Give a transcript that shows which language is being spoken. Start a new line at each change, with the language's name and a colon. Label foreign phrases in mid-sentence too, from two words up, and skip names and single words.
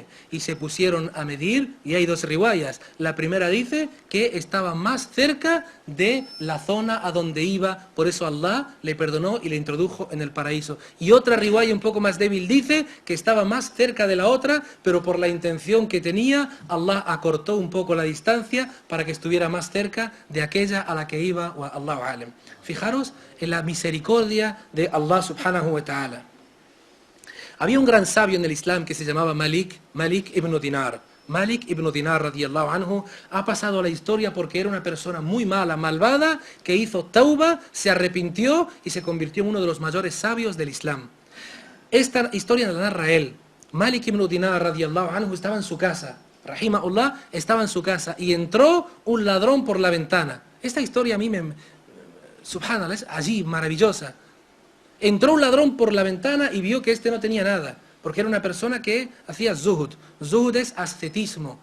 Spanish: Y se pusieron a medir, y hay dos riwayas. La primera dice que estaba más cerca de la zona a donde iba, por eso Allah le perdonó y le introdujo en el paraíso. Y otra riwaya un poco más débil dice que estaba más cerca de la otra, pero por la intención que tenía, Allah acortó un poco la distancia para que estuviera más cerca de aquella a la que iba,
Arabic: والله أعلم.
Spanish: Fijaros en la misericordia de Allah
Arabic: سبحانه وتعالى.
Spanish: Había un gran sabio en el Islam que se llamaba Malik ibn Dinar. Malik ibn Dinar,
Arabic: رضي الله عنه,
Spanish: ha pasado a la historia porque era una persona muy mala, malvada, que hizo tauba, se arrepintió y se convirtió en uno de los mayores sabios del Islam. Esta historia la narra él. Malik ibn Dinar,
Arabic: رضي الله عنه,
Spanish: estaba en su casa. Rahimahullah estaba en su casa y entró un ladrón por la ventana. Esta historia a mí subhanallah, es allí, maravillosa. Entró un ladrón por la ventana y vio que este no tenía nada, porque era una persona que hacía zuhud. Zuhud es ascetismo.